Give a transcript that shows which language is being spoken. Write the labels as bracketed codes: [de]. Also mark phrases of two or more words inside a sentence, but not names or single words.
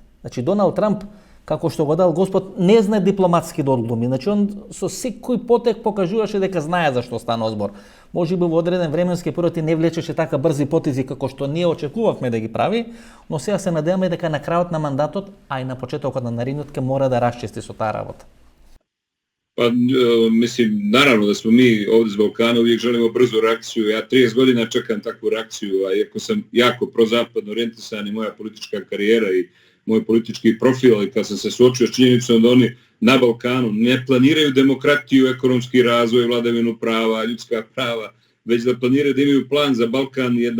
[mk] Значи, Доналд Трамп, како што го дал Господ, не знае дипломатски да одглуми. Значи, он со секој потек покажуваше дека знае за што стана збор. Може би во одреден временски период и не влечеше така брзи потези како што ние очекувавме да ги прави, но сега се надеваме дека на крајот на мандатот, а и на почетокот на наредниот ќе мора да расчисти со таа работа. [sr] Pa, mislim, naravno da smo mi ovdje s Balkana uvijek želimo brzu reakciju. Ja 30 godina čekam takvu reakciju, a iako sam jako prozapadno orijentisan i moja politička karijera i moj politički profil, i kad sam se suočio s činjenicom da oni na Balkanu ne planiraju demokratiju, ekonomski razvoj, vladavinu prava, ljudska prava, već da planiraju da imaju plan za Balkan,